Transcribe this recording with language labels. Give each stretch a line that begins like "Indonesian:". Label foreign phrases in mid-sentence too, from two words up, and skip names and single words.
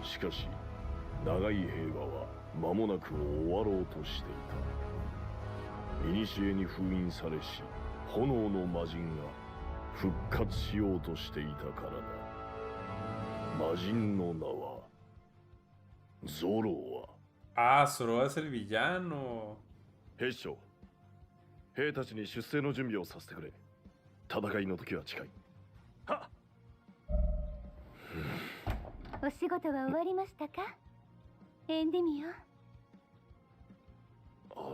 Japanese: しかし長い平和は間もなく終わろうとしていた。古に封印されし炎の魔人が復活しようとしていたからだ。魔人の名はゾロ
Spanish: ア。Zoro es el villano。
Japanese: 兵長、兵たちに出征の準備をさせてくれ。戦いの時は近い。はっ。お仕事は終わりましたか、エンディミオン。